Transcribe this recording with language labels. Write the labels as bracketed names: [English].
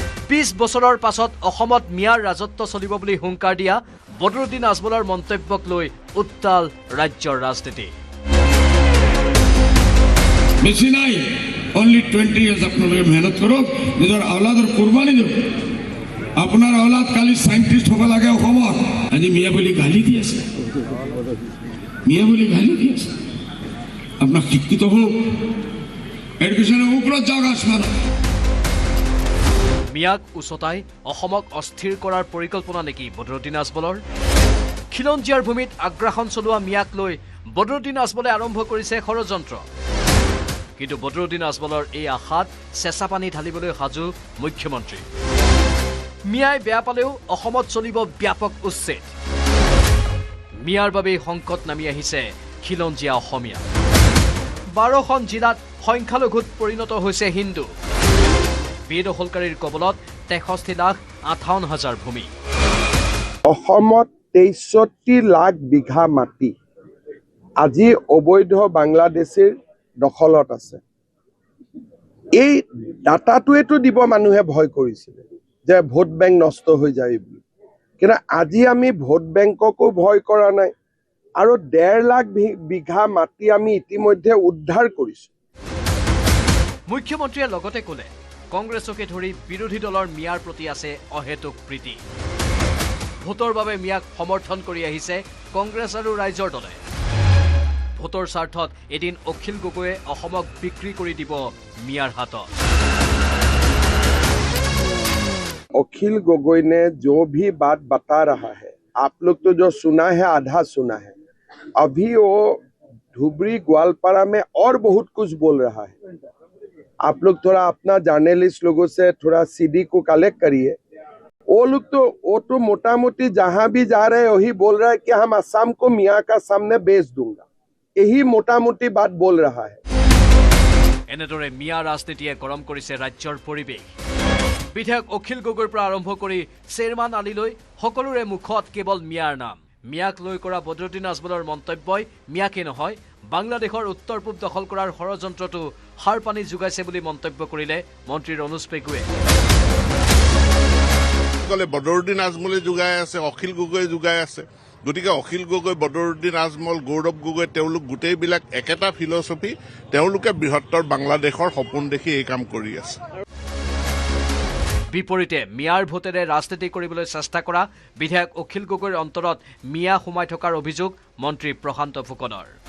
[Assamese] 20 বছৰৰ পাছত অসমত মিয়াৰ ৰাজত্ব চলিব বুলি হুংকাৰ দিয়া বদৰুদ্দিন আজমলৰ মন্তব্যক লৈ উত্তাল ৰাজ্যৰ ৰাজনীতি। বেছি নাই, অনলি 20 ইয়াৰ্ছ আপোনালোকে মেহনত কৰক, নিজৰ আওলাদৰ কুৰবানী দিয়ক। আপোনাৰ আওলাদ কালি চাইণ্টিষ্ট হ'ব লাগে অসমত। আজি মিয়া বুলি গালি দি আছে, মিয়া বুলি গালি দি আছে। আপোনাক শিক্ষিত হওক, এডুকেশ্যনৰ ওপৰত যাওক আসমান। মিয়াক উচতাই অসমক অস্থিৰ কৰাৰ পৰিকল্পনা নেকি বদৰুদ্দিন আজমলৰ? খিলঞ্জীয়াৰ ভূমিত আগ্ৰাসন চলোৱা মিয়াক লৈ বদৰুদ্দিন আজমলে আৰম্ভ কৰিছে ষড়যন্ত্ৰ। কিন্তু বদৰুদ্দিন আজমলৰ এই আশাত চেঁচা পানী ঢালিবলৈ সাজু মুখ্যমন্ত্ৰী। মিয়াই বেয়া পালেও অসমত চলিব ব্যাপক উচ্ছেদ। মিয়াৰ বাবেই সংকট নামি আহিছে খিলঞ্জীয়া অসমীয়া। 12খন জিলাত সংখ্যালঘুত পৰিণত হৈছে হিন্দু। বেদখলকাৰীৰ কবলত 63,58,000 ভূমি। অসমত 63 লাখ বিঘা মাটি আজি অবৈধ বাংলাদেশীৰ দখলত আছে। এই ডাটাটোৱেতো দিব মানুহে ভয় কৰিছিলে যে ভোট বেংক নষ্ট হৈ যায় বুলি। কিন্তু আজি আমি ভোট বেংককো ভয় কৰা নাই, আৰু 1.5 লাখ বিঘা মাটি আমি ইতিমধ্যে উদ্ধাৰ কৰিছোঁ। মুখ্যমন্ত্ৰীয়ে লগতে ক'লে কংগ্ৰেছকে ধৰি বিৰোধী দলৰ মিয়াৰ প্ৰতি আছে অহেতুক প্ৰীতি। ভোটৰ বাবে মিয়াক সমৰ্থন কৰি আহিছে কংগ্ৰেছ আৰু ৰাইজৰ দলে। ভোটৰ স্বাৰ্থত এদিন অখিল গগৈয়ে অসমক বিক্ৰী কৰি দিব মিয়াৰ হাতত। [Hindi] अखिल गोगोई ने जो भी बात बता रहा है, आप लोग तो जो सुना है आधा सुना है। अभी वो धुबरी ग्वालपारा में और बहुत कुछ बोल रहा है। आप लोग थोड़ा अपना जर्नलिस्ट लोगों से थोड़ा CD को कलेक्ट करिए। वो लोग तो मोटा मोटी जहां भी जा रहे हैं वही बोल रहा है कि हम असम को मियाँ का सामने बेच दूंगा। यही मोटा मोटी बात बोल रहा है। [Assamese] এনেদৰে মিয়া ৰাজনীতিয়ে গৰম কৰিছে ৰাজ্যৰ পৰিৱেশ। বিধায়ক অখিল গগৈৰ পৰা আৰম্ভ কৰি চেয়াৰমান আলীলৈ সকলোৰে মুখত কেৱল মিয়াৰ নাম। মিয়াক লৈ কৰা বদৰুদ্দিন আজমলৰ মন্তব্যই মিয়াকে নহয় বাংলাদেশৰ উত্তৰ পূব দখল কৰাৰ ষড়যন্ত্ৰটো সাৰ পানী যোগাইছে বুলি মন্তব্য কৰিলে মন্ত্ৰী ৰণোজ পেগুৱে। বদৰুদ্দিন আজমলে যোগাই আছে, অখিল গগৈ যোগাই আছে। গতিকে অখিল গগৈ, বদৰুদ্দিন আজমল, গৌৰৱ গগৈ তেওঁলোক গোটেইবিলাক একেটা ফিলচফি, তেওঁলোকে বৃহত্তৰ বাংলাদেশৰ সপোন দেখি এই কাম কৰি আছে। বিপৰীতে মিয়াৰ ভোটেৰে ৰাজনীতি কৰিবলৈ চেষ্টা কৰা বিধায়ক অখিল গগৈৰ অন্তৰত মিয়া সোমাই থকাৰ অভিযোগ মন্ত্ৰী প্ৰশান্ত ফুকনৰ।